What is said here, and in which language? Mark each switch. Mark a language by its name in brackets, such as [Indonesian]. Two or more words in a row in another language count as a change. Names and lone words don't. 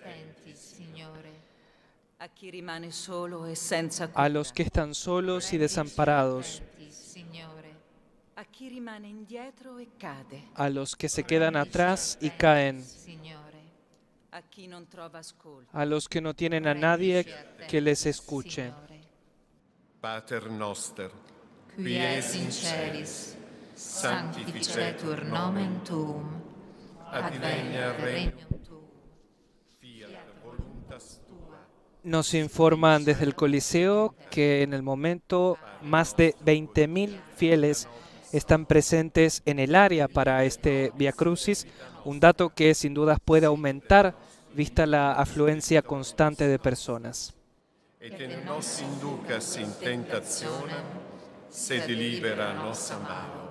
[Spanish] a los que están solos y desamparados, a los que se quedan atrás y caen, a los que no tienen a nadie que les escuche. [Latin] Pater noster, qui es in celis, sanctificetur nomen tuum, advenia regnum tuum, fiat voluntas tua. [Spanish] Nos informan desde el Coliseo que en el momento más de 20.000 fieles están presentes en el área para este Via Crucis, un dato que sin dudas puede aumentar vista la afluencia constante de personas. [Latin] Et nos inducas in tentationem, sed libera nos a malo.